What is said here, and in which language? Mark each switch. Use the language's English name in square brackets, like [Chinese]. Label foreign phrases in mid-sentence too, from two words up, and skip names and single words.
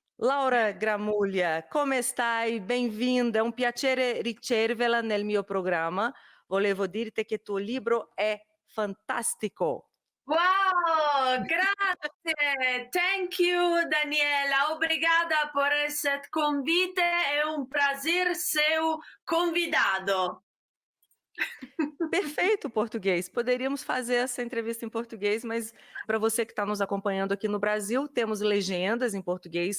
[Italian] Laura Gramuglia, come stai? [Portuguese] Bem-vinda, [Italian] è un piacere riceverla nel mio programma. Volevo dirti che il tuo libro è fantastico. Wow, grazie. [English] Thank you, Daniela. [Portuguese] Obrigada por esse convite. É um prazer ser convidado. Perfeito português. Poderíamos fazer essa entrevista em português, mas para você que está nos acompanhando aqui no Brasil, temos legendas em português.